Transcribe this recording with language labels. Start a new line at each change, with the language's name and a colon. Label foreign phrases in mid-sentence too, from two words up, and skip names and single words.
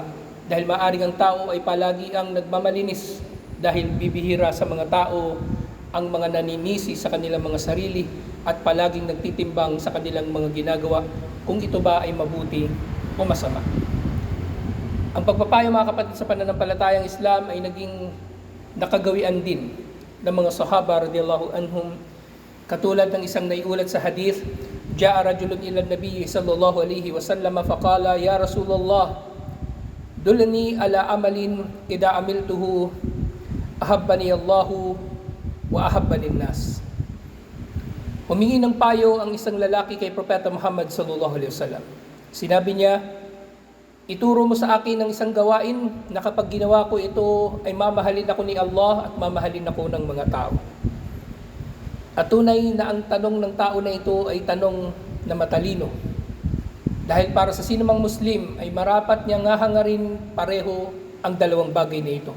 Filipino: Dahil maaring ang tao ay palagi ang nagmamalinis dahil bibihira sa mga tao ang mga naninisi sa kanilang mga sarili at palaging nagtitimbang sa kanilang mga ginagawa kung ito ba ay mabuti o masama. Ang pagpapayo, mga kapatid, sa pananampalatayang Islam ay naging nakagawian din ng mga sahaba
Arabic: رضي الله عنهم,
Filipino: katulad ng isang naiulat sa hadith,
Arabic: جاء رجل إلى النبي صلى الله عليه وسلم فقال يا رسول الله دلني على عمل إذا عملته أحبني الله وأحبني الناس.
Filipino: Humingi ng payo ang isang lalaki kay Propeta Muhammad
Arabic: صلى الله عليه وسلم.
Filipino: Sinabi niya, ituro mo sa akin ng isang gawain na kapag ginawa ko ito ay mamahalin ako ni Allah at mamahalin ako ng mga tao. At tunay na ang tanong ng tao na ito ay tanong na matalino. Dahil para sa sinumang Muslim ay marapat niyang hahangarin pareho ang dalawang bagay na ito.